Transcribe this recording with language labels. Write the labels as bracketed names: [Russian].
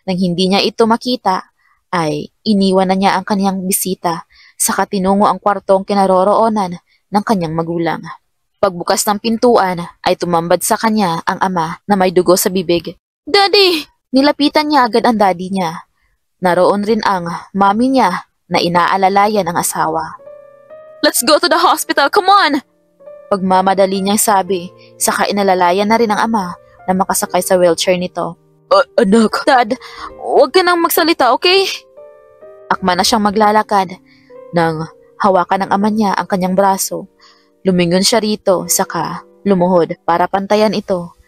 [Filipino] Nang hindi niya ito makita, ay iniwan na niya ang kanyang bisita saka tinungo ang kwartong kinaroroonan ng kanyang magulang. Pagbukas ng pintuan ay tumambad sa kanya ang ama na may dugo sa bibig. Daddy! Nilapitan niya agad ang daddy niya. Naroon rin ang mami niya na inaalalayan ang asawa. [English] Let's go to the hospital, come on! [Filipino] Pagmamadali niyang sabi, saka inalalayan na rin ang ama na makasakay sa wheelchair nito. Anak. Dad, huwag ka nang magsalita, okay? Akma na siyang maglalakad. Nang hawakan ng ama niya ang kanyang braso, lumingon siya rito, saka lumuhod para pantayan ito.